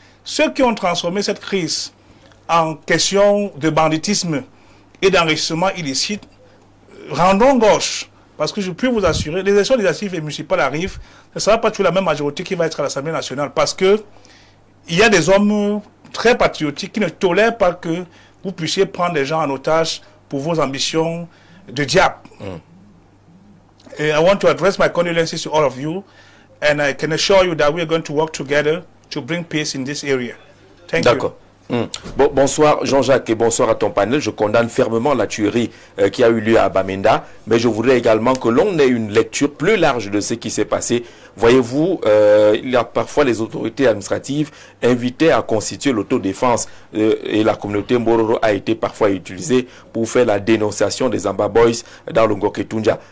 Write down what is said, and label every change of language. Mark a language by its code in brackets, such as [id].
[fr] Ceux qui ont transformé cette crise en question de banditisme et d'enrichissement illicite, rendons gauche. Parce que je peux vous assurer, les élections législatives et municipales arrivent, ce ne sera pas toujours la même majorité qui va être à l'Assemblée nationale. Parce que il y a des hommes très patriotiques qui ne tolèrent pas que vous puissiez prendre des gens en otage pour vos ambitions de diable. [en] I want to address my condolences to all of you. And I can assure you that we are going to work together to bring peace in this area. Thank you. [fr] D'accord. Bon, bonsoir Jean-Jacques et bonsoir à ton panel. Je condamne fermement la tuerie qui a eu lieu à Bamenda, mais je voudrais également que l'on ait une lecture plus large de ce qui s'est passé. Voyez-vous, il y a parfois les autorités administratives invitées à constituer l'autodéfense et la communauté Mbororo a été parfois utilisée pour faire la dénonciation des Amba Boys dans le Ngoketunja.